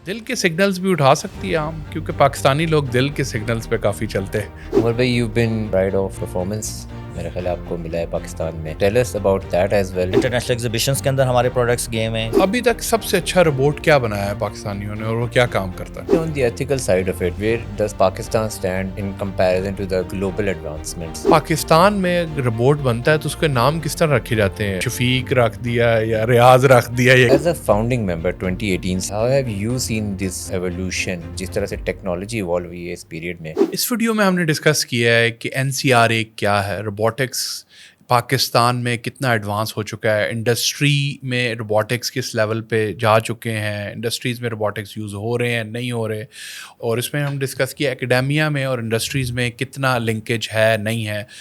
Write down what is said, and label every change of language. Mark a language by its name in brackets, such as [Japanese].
[Hindi] दिल के सिग्नल्स भी उठा सकती है आम, क्योंकि पाकिस्तानी लोग दिल के सिग्नल्स पे काफ़ी चलते हैं। उमर भाई, [English] you been pride of performance, [Hindi] मेरा ख्याल आपको मिला है पाकिस्तान में. [English] Tell us about that as well. [Hindi] International exhibitions के अंदर हमारे प्रोडक्ट्स गए हुए हैं. अभी तक सबसे अच्छा रोबोट क्या बनाया है पाकिस्तानियों ने, और वो क्या काम करता है? [English] On the ethical side of it, where does Pakistan stand in comparison to the global advancements? [Hindi] Pakistan में रोबोट बनता है तो उसके नाम किस तरह रखे जाते हैं? शफीक रख दिया या रियाज रख दिया या [English] As a founding member 2018, how have you seen this evolution? [Hindi] जिस तरह से टेक्नोलॉजी इवॉल्व हुई है इस पीरियड में. इस वीडियो में हमने डिस्कस किया है कि NCRA क्या है, रोबोटिक्स पाकिस्तान में कितना एडवांस हो चुका है, इंडस्ट्री में रोबोटिक्स किस लेवल पे जा चुके हैं, इंडस्ट्रीज़ में रोबोटिक्स यूज़ हो रहे हैं नहीं हो रहे, और इसमें हम डिस्कस किया एकेडेमिया में और इंडस्ट्रीज़ में कितना लिंकेज है नहीं है.